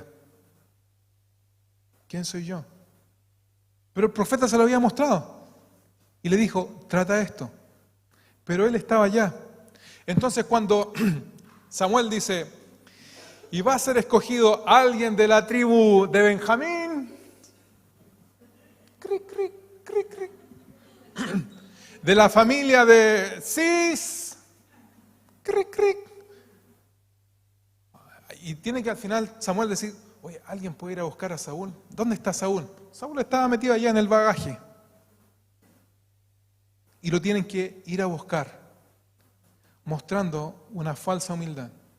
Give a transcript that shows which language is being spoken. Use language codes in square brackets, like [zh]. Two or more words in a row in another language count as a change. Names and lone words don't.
[es] ¿Quién soy yo? Pero el profeta se lo había mostrado y le dijo, trata esto. Pero él estaba allá. Entonces cuando Samuel dice, y va a ser escogido alguien de la tribu de Benjamín, cric, cric, cric, cric, de la familia de Cis, cric, cric. Y tiene que al final Samuel decir, oye, ¿alguien puede ir a buscar a Saúl? ¿Dónde está Saúl? Saúl estaba metido allá en el bagaje. Y lo tienen que ir a buscar, mostrando una falsa humildad.